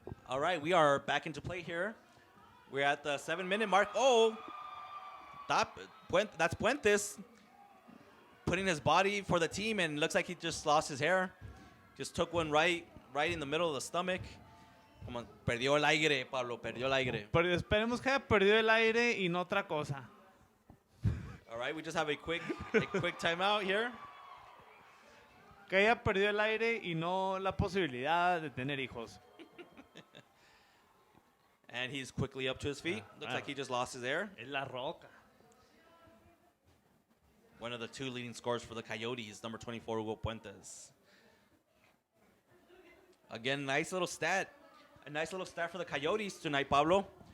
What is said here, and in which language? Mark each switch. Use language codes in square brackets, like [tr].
[en] All right, we are back into play here. We're at the 7-minute mark. Oh, that's Puentes putting his body for the team, and looks like he just lost his hair. Just took one right in the middle of the stomach. [es] Como perdió el aire, Pablo, perdió el aire. Pero esperemos que haya perdido el aire y no otra cosa. [en] All right, we just have a quick timeout here. [es] Que haya perdido el aire y no la posibilidad de tener hijos. [en] And he's quickly up to his feet. Looks like he just lost his air. [es] Es la roca. [en] One of the two leading scorers for the Coyotes, number 24, Hugo Puentes. Again, nice little stat. A nice little stat for the Coyotes tonight, Pablo.